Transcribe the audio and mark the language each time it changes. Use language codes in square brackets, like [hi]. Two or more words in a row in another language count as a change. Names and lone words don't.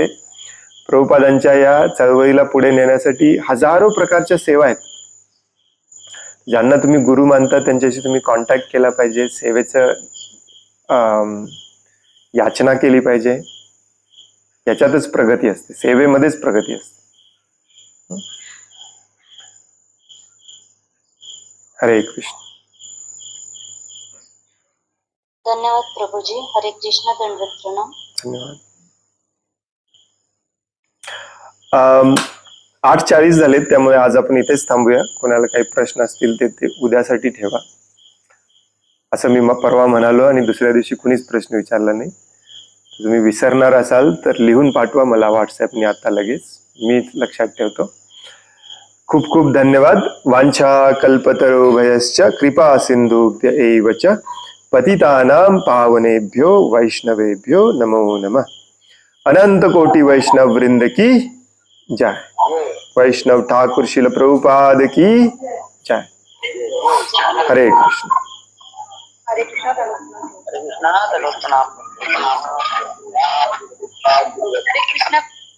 [mr] प्रभुपादांच्या या चळवळीला पुढे नेण्यासाठी हजारो प्रकारच्या सेवा आहेत. ज्यांना तुम्ही गुरु मानता त्यांच्याशी तुम्ही कॉन्टॅक्ट केला पाहिजे, सेवेचं याचना केली पाहिजे. याच्यातच प्रगती असते, सेवेमध्येच प्रगती असते. हरे कृष्ण. धन्यवाद प्रभूजी. हरे कृष्ण. दंडवत प्रणाम. धन्यवाद. 8:40 झालेत, त्यामुळे आज आपण इथेच थांबूया. कोणाला काही प्रश्न असतील ते उद्यासाठी ठेवा. असं मी परवा म्हणालो आणि दुसऱ्या दिवशी कुणीच प्रश्न विचारला नाही. तुम्ही विसरणार असाल तर लिहून पाठवा मला व्हॉट्सॲपने आता लगेच, मी लक्षात ठेवतो. खूप खूप धन्यवाद. [sa] वांछा कल्पतरुभयश्च कृपा सिंधुभ्य एव च पतितानां पावनेभ्यो वैष्णवेभ्यो नमो नमः. [hi] अनंत कोटि वैष्णव वृंद की जय. वैष्णव ठाकुर शिल प्रभुपाद की जय. [mr] हरे कृष्ण. हरे कृष्ण. हरे कृष्ण. हरे कृष्ण.